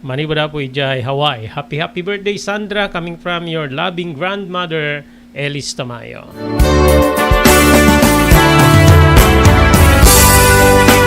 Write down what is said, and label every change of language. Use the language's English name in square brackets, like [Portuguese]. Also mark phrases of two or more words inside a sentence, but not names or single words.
[Iloko] Manibada po ijay Hawaii. [English] Happy birthday Sandra, coming from your loving grandmother, Elis Tamayo.